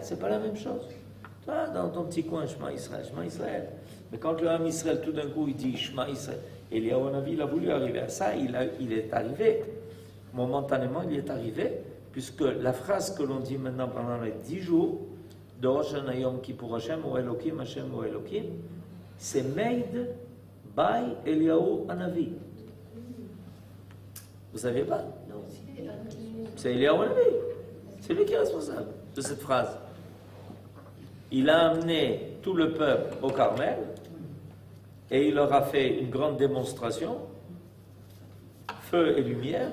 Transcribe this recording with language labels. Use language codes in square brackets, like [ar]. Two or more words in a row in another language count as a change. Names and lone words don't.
[fr] C'est pas la même chose. Toi, dans ton petit coin, [he] שמע ישראל, שמע ישראל. [fr] Mais quand le [he] עם ישראל, [fr] tout d'un coup, il dit [he] שמע ישראל, [fr] Eliyahu Hanavi, il a voulu arriver à ça, il est arrivé. Momentanément, il est arrivé, puisque la phrase que l'on dit maintenant pendant les 10 jours, de Rosh Hashanah Yom Kippur [he] השם הוא אלוקים, השם הוא אלוקים, [fr] c'est [en] made by [fr] Eliyahu Hanavi. Vous savez pas? Non, C'est Eliyahu Hanavi. C'est lui qui est responsable de cette phrase. Il a amené tout le peuple au Carmel et il leur a fait une grande démonstration, feu et lumière.